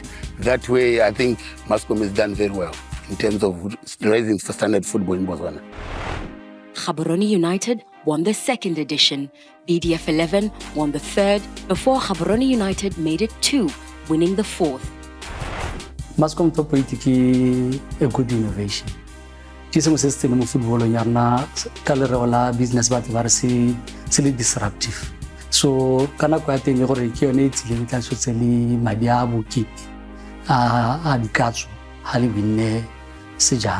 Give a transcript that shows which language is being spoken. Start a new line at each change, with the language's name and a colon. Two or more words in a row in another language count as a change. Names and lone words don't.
English: That way, I think Mascom has done very well in terms of raising standard football in Botswana. Gaborone United won the second edition. BDF 11 won the third, before Gaborone United made it 2, winning the fourth. Mascom Top8 is a good innovation.
Tswana: Ke sengwe se se tseneng mo footballong ya rona ka lereo la business batho ba re se le disruptive. So ka nako ya teng le gore ke yone e tsileng tla tshotse le madi a bokete a dikatso ha le winne sejana.